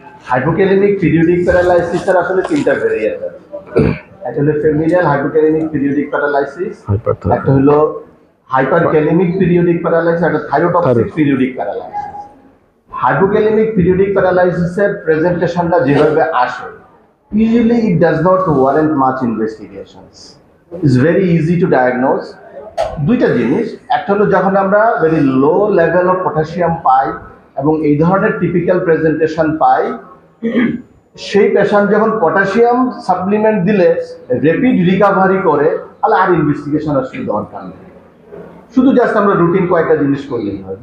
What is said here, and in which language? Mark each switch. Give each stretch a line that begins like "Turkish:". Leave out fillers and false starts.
Bangla: Hypokalaemic periodic প্যারালাইসিসের আসলে তিনটা variant আছে। একটা হলো ফ্যামিলিয়াল হাইপোক্যালেমিক পিরিয়ডিক প্যারালাইসিস, একটা হলো হাইপারক্যালেমিক পিরিয়ডিক প্যারালাইসিস, একটা thyrotoxic periodic paralysis. Hypokalaemic periodic প্যারালাইসিসের প্রেজেন্টেশনটা যেভাবে আসে,
English: usually it does not warrant much investigations. It's very easy to diagnose.
Bangla: দুইটা জিনিস, একটা হলো যখন আমরা very low level of potassium পাই এবং এই ধরনের টিপিক্যাল প্রেজেন্টেশন পাই, সেই পেশেন্ট যখন পটাশিয়াম সাপ্লিমেন্ট দিলে র্যাপিড রিকভারি করে, তাহলে আর ইনভেস্টিগেশন আসলে দরকার নেই, শুধু জাস্ট আমরা রুটিন কয়েকটা জিনিস করলেই হয়।